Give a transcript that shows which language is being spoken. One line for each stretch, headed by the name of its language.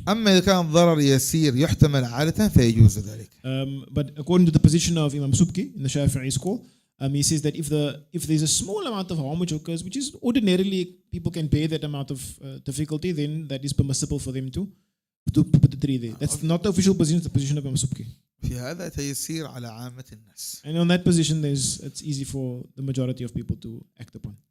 Arabic: أما إذا كان ضرر يسير يحتمل عادة فيجوز ذلك.
English: But according to the position of Imam Subki in the Shafi'i school, he says that if there's a small amount of harm which occurs, which is ordinarily people can bear that amount of difficulty, then that is permissible for them to put the tree there. That's not the official position; it's the position of Imam Subki.
Arabic: في هذا تيسير على عامة الناس.
English: And on that position, it's easy for the majority of people to act upon.